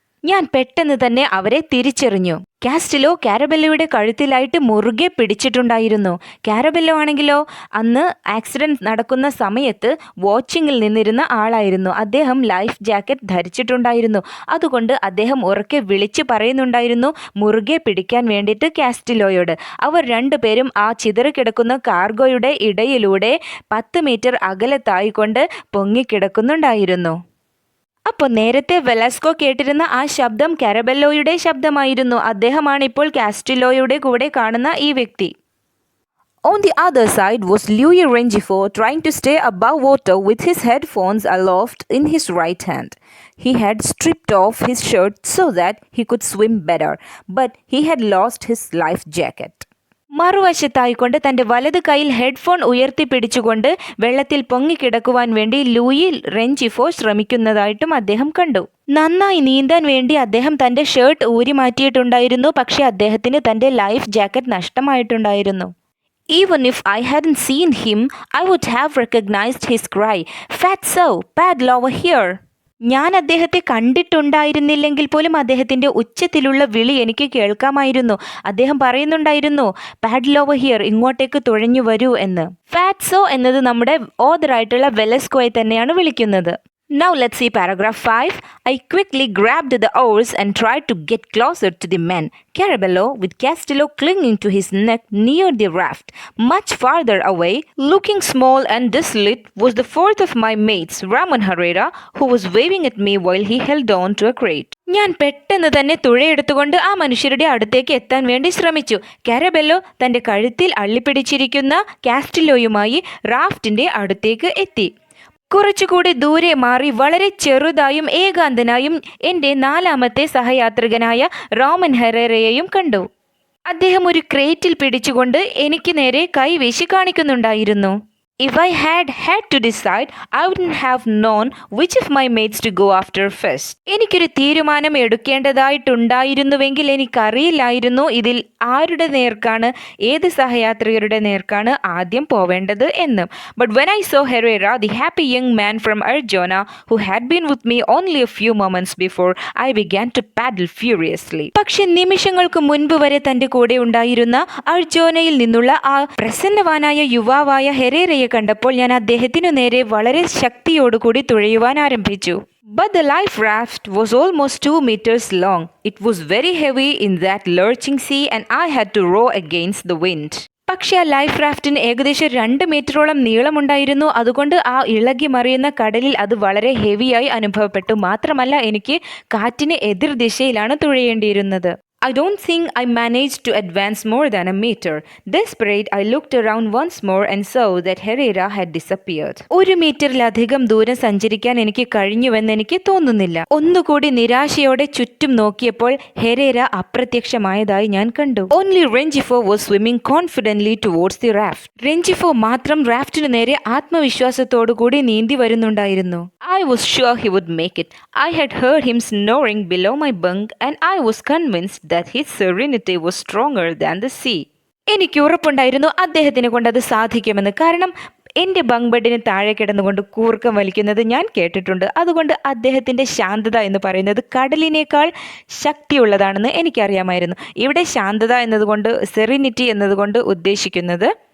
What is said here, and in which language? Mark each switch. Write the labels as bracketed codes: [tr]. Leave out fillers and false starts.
[ml] ഞാൻ പെട്ടെന്ന് തന്നെ അവരെ തിരിച്ചറിഞ്ഞു. കാസ്റ്റിലോ കാരബെല്ലോയുടെ കഴുത്തിലായിട്ട് മുറുകെ പിടിച്ചിട്ടുണ്ടായിരുന്നു. കാരബെല്ലോ ആണെങ്കിലോ അന്ന് ആക്സിഡന്റ് നടക്കുന്ന സമയത്ത് വാച്ചിങ്ങിൽ നിന്നിരുന്ന ആളായിരുന്നു. അദ്ദേഹം ലൈഫ് ജാക്കറ്റ് ധരിച്ചിട്ടുണ്ടായിരുന്നു. അതുകൊണ്ട് അദ്ദേഹം ഉറക്കെ വിളിച്ചു പറയുന്നുണ്ടായിരുന്നു മുറുകെ പിടിക്കാൻ വേണ്ടിയിട്ട് കാസ്റ്റിലോയോട്. അവർ രണ്ടുപേരും ആ ചിതറിക്കിടക്കുന്ന കാർഗോയുടെ ഇടയിലൂടെ 10 മീറ്റർ അകലത്തായിക്കൊണ്ട് പൊങ്ങിക്കിടക്കുന്നുണ്ടായിരുന്നു. അപ്പോൾ നേരത്തെ വെലാസ്കോ കേട്ടിരുന്ന ആ ശബ്ദം കാരബെല്ലോയുടെ ശബ്ദമായിരുന്നു. അദ്ദേഹമാണ് ഇപ്പോൾ കാസ്റ്റിലോയുടെ കൂടെ കാണുന്ന ഈ വ്യക്തി. [en] On the other side was Louis Rengifo trying to stay above water with his headphones aloft in his right hand. He had stripped off his shirt so that he could swim better, but he had lost his life jacket. [ml] മറുവശത്തായിക്കൊണ്ട് തൻ്റെ വലത് കൈയിൽ headphone ഉയർത്തിപ്പിടിച്ചുകൊണ്ട് വെള്ളത്തിൽ പൊങ്ങിക്കിടക്കുവാൻ വേണ്ടി Louis റെഞ്ചിഫോ ശ്രമിക്കുന്നതായിട്ടും അദ്ദേഹം കണ്ടു. നന്നായി നീന്താൻ വേണ്ടി അദ്ദേഹം തൻ്റെ ഷർട്ട് ഊരി മാറ്റിയിട്ടുണ്ടായിരുന്നു. പക്ഷേ അദ്ദേഹത്തിന് തൻ്റെ life jacket നഷ്ടമായിട്ടുണ്ടായിരുന്നു. [en] Even if I hadn't seen him, I would have recognized his cry, "Fatso, paddle over here!" [ml] ഞാൻ അദ്ദേഹത്തെ കണ്ടിട്ടുണ്ടായിരുന്നില്ലെങ്കിൽ പോലും അദ്ദേഹത്തിൻ്റെ ഉച്ചത്തിലുള്ള വിളി എനിക്ക് കേൾക്കാമായിരുന്നു. അദ്ദേഹം പറയുന്നുണ്ടായിരുന്നു, [en] "paddle over here, [ml] ഇങ്ങോട്ടേക്ക് തുഴഞ്ഞു വരൂ" എന്ന്. ഫാറ്റ്സോ എന്നത് നമ്മുടെ ഓതറായിട്ടുള്ള വെലസ്കോയെ തന്നെയാണ് വിളിക്കുന്നത്. [en] Now let's see paragraph 5. I quickly grabbed the oars and tried to get closer to the men. Carabello, with Castillo clinging to his neck near the raft. Much farther away, looking small and desolate, was the fourth of my mates, Ramon Herrera, who was waving at me while he held on to a crate. [ml] ഞാൻ പെട്ടെന്ന് തന്നെ തുഴയെടുത്തുകൊണ്ട് ആ മനുഷ്യരുടെ അടുത്തേക്ക് എത്താൻ വേണ്ടി ശ്രമിച്ചു. Carabello തൻ്റെ കഴുത്തിൽ അള്ളിപ്പിടിച്ചിരിക്കുന്ന കാസ്റ്റിലോയുമായി റാഫ്റ്റിൻ്റെ അടുത്തേക്ക് എത്തി. കുറച്ചുകൂടി ദൂരെ മാറി വളരെ ചെറുതായും ഏകാന്തനായും എൻ്റെ 4ാമത്തെ സഹയാത്രികനായ റോമൻ ഹെറേറയെയും കണ്ടു. അദ്ദേഹം ഒരു ക്രേറ്റിൽ പിടിച്ചുകൊണ്ട് എനിക്ക് നേരെ കൈവീശി കാണിക്കുന്നുണ്ടായിരുന്നു. [en] If I had to decide, I wouldn't have known which of my mates to go after first. [ml] എനിക്കൊരു തീരുമാനം എടുക്കേണ്ടതായിട്ടുണ്ടായിരുന്നുവെങ്കിൽ എനിക്കറിയില്ലായിരുന്നു ഇതിൽ ആരുടെ നേർക്കാണ്, ഏത് സഹയാത്രികരുടെ നേർക്കാണ് ആദ്യം പോവേണ്ടത് എന്ന്. [en] But when I saw Herrera, the happy young man from Arjona, who had been with me only a few moments before, I began to paddle furiously. [ml] പക്ഷെ നിമിഷങ്ങൾക്ക് മുൻപ് വരെ തൻ്റെ കൂടെ ഉണ്ടായിരുന്ന അർജോനയിൽ നിന്നുള്ള ആ പ്രസന്നവാനായ യുവാവായ ഹെറേറയെ കണ്ടപ്പോൾ ഞാൻ അദ്ദേഹത്തിനു നേരെ വളരെ ശക്തിയോടുകൂടി തുഴയുവാൻ ആരംഭിച്ചു. [en] But the life raft was almost 2 meters long. It was very heavy in that lurching sea and I had to row against the wind. [ml] പക്ഷേ ആ ലൈഫ് റാഫ്റ്റിന് ഏകദേശം 2 മീറ്ററോളം നീളമുണ്ടായിരുന്നു. അതുകൊണ്ട് ആ ഇളകി മറിയുന്ന കടലിൽ അത് വളരെ ഹെവിയായി അനുഭവപ്പെട്ടു. മാത്രമല്ല എനിക്ക് കാറ്റിന് എതിർ ദിശയിലാണ് തുഴയേണ്ടിയിരുന്നത്. [en] I don't think I managed to advance more than a meter. Desperate, I looked around once more and saw that Herrera had disappeared. [ml] 1 മീറ്ററിലധികം ദൂരം സഞ്ചരിക്കാൻ എനിക്ക് കഴിഞ്ഞുവെന്ന് എനിക്ക് തോന്നുന്നില്ല. ഒന്നുകൂടി നിരാശയോടെ ചുറ്റും നോക്കിയപ്പോൾ ഹെറേര അപ്രത്യക്ഷമായതായി ഞാൻ കണ്ടു. [en] Only Rengifo was swimming confidently towards the raft. [ml] Rengifo മാത്രം റാഫ്റ്റിനു നേരെ ആത്മവിശ്വാസത്തോടുകൂടി നീന്തി വരുന്നുണ്ടായിരുന്നു. [en] I was sure he would make it. I had heard him snoring below my bunk and I was convinced that his serenity was stronger than the sea. [ml] എനിക്ക് ഉറപ്പുണ്ടായിരുന്നു അദ്ദേഹത്തിനെ കൊണ്ട് അത് സാധിക്കുമെന്ന്. കാരണം എൻ്റെ ബങ്ക് ബെഡിന് താഴെ കിടന്നുകൊണ്ട് കൂർക്കം വലിക്കുന്നത് ഞാൻ കേട്ടിട്ടുണ്ട്. അതുകൊണ്ട് അദ്ദേഹത്തിൻ്റെ ശാന്തത എന്ന് പറയുന്നത് കടലിനേക്കാൾ ശക്തിയുള്ളതാണെന്ന് എനിക്കറിയാമായിരുന്നു. ഇവിടെ ശാന്തത എന്നതുകൊണ്ട് സെറിനിറ്റി എന്നതുകൊണ്ട് ഉദ്ദേശിക്കുന്നത്